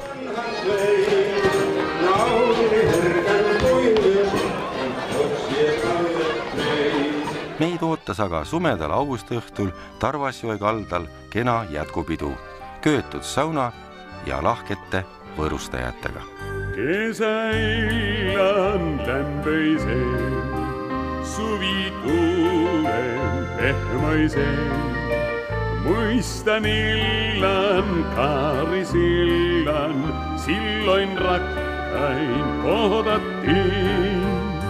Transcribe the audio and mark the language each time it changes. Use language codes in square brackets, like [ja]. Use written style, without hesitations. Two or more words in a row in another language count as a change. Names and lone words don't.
[et] Meid ootas aga sumedal augustiõhtul Tarvasjoe kaldal kena jätkupidu, köötud sauna ja lahkete võõrustajatega. [fi] Kesäillan lämpöiseen, suvi tuulen pehmoiseen. Muistan illan, kaarisillan, silloin rakkain kohdattiin.